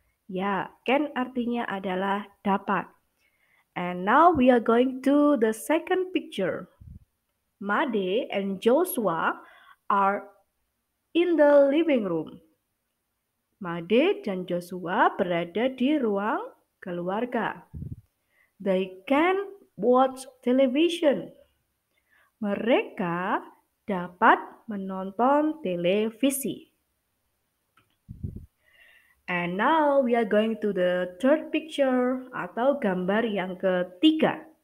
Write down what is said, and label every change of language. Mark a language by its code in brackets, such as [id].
[id] Ya, can artinya adalah dapat. [en] And now we are going to the second picture. Made and Joshua are in the living room. [id] Made dan Joshua berada di ruang keluarga. [en] They can watch television. [id] Mereka dapat menonton televisi. [en] And now we are going to the third picture [id] atau gambar yang ketiga.